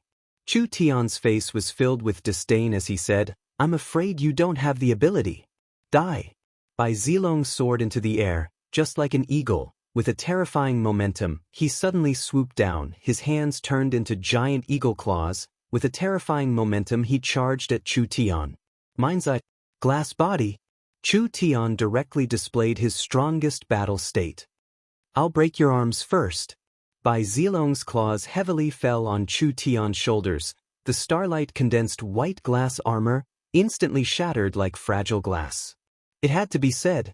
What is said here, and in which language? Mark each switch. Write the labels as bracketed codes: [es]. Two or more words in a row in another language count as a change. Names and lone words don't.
[en] Chu Tian's face was filled with disdain as he said, I'm afraid you don't have the ability. Die. Bai Zilong soared into the air, just like an eagle. With a terrifying momentum, he suddenly swooped down, his hands turned into giant eagle claws. With a terrifying momentum he charged at Chu Tian. Mind's eye, glass body. Chu Tian directly displayed his strongest battle state. I'll break your arms first. Bai Zilong's claws heavily fell on Chu Tian's shoulders. The starlight condensed white glass armor instantly shattered like fragile glass. It had to be said.